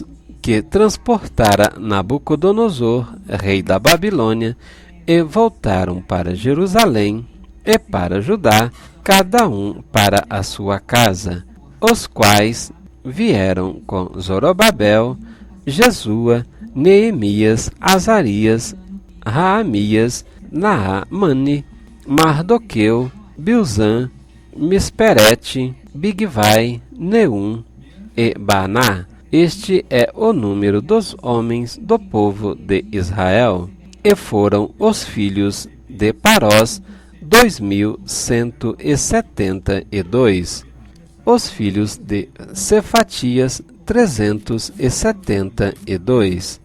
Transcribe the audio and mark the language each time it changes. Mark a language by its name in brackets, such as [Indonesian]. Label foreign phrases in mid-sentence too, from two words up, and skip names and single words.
[Portuguese] que transportara Nabucodonosor, rei da Babilônia, e voltaram para Jerusalém e para Judá, cada um para a sua casa, os quais vieram com Zorobabel, Jesua, Neemias, Azarias, Raamias, Naamani, Mardoqueu, Bilzan, Misperete, Bigvai, Neum e Baná. Este é o número dos homens do povo de Israel. E foram os filhos de Parós 2172. Os filhos de Cefatias 372.